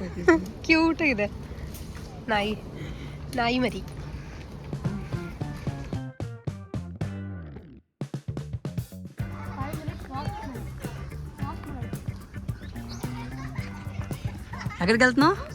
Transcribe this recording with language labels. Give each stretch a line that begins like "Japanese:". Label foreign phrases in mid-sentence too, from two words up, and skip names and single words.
Kannada: క్యూట్ ಇದೆ ನಾಯಿ ಮರಿ.
Telugu: ఎక్కడికి వెళ్తున్నావు?